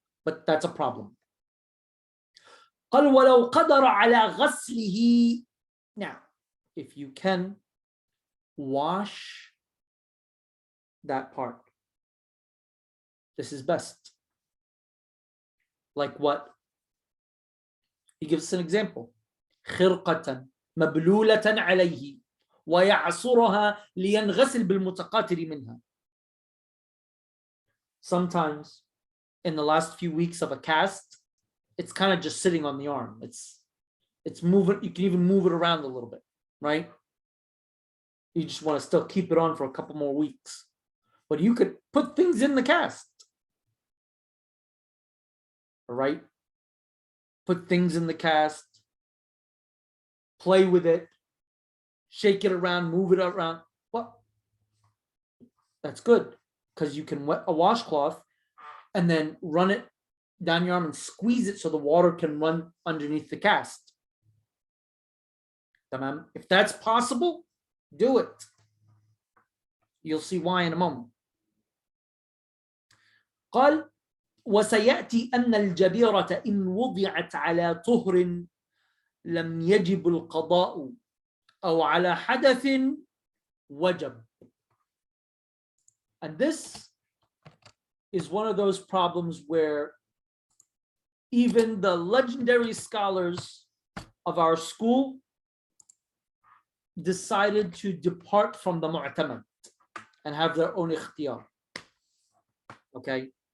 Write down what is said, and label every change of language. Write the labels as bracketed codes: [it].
[en] But that's a problem. [ar] قال ولو قدر على غسله. [en] Now, if you can wash that part, this is best. Like what? He gives us an example. [ar] خرقة مبلولة عليه ويعصرها لينغسل بالمتقاطر منها. [en] Sometimes in the last few weeks of a cast, it's kind of just sitting on the arm. It's moving. You can even move it around a little bit, right? You just want to still keep it on for a couple more weeks. But you could put things in the cast. All right? Put things in the cast. Play with it. Shake it around, move it around. Well, that's good because you can wet a washcloth and then run it down your arm and squeeze it so the water can run underneath the cast. If that's possible, do it. You'll see why in a moment. [ar] قال وسيأتي أن الجبيرة إن وضعت على طهر لم يجب القضاء أو على حدث وجب. [en] And this is one of those problems where even the legendary scholars of our school decided to depart from the mu'tamad and have their own ikhtiyar. Okay?